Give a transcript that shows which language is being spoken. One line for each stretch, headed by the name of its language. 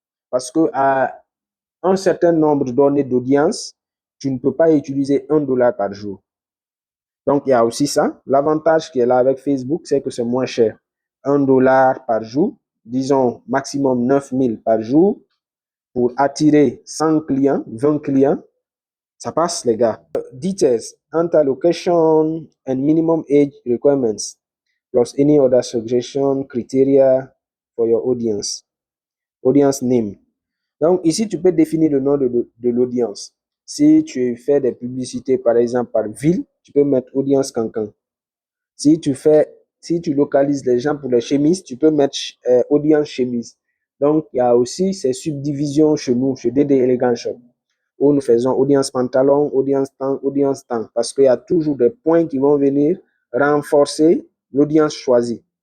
French: Parce qu'à un certain nombre de données d'audience, tu ne peux pas utiliser $1 par jour. Donc, il y a aussi ça. L'avantage qui est là avec Facebook, c'est que c'est moins cher. $1 par jour, disons maximum 9 000 par jour, pour attirer 100 clients, 20 clients, ça passe, les gars.
English: Details, enter location and minimum age requirements, plus any other suggestion criteria for your audience. Audience name.
French: Donc, ici, tu peux définir le nom de l'audience. Si tu fais des publicités, par exemple, par ville, tu peux mettre audience Cancan. Si tu localises les gens pour les chemises, tu peux mettre audience chemise. Donc, il y a aussi ces subdivisions chez nous, chez DD Elegant Shop, où nous faisons audience pantalon, audience temps, parce qu'il y a toujours des points qui vont venir renforcer l'audience choisie.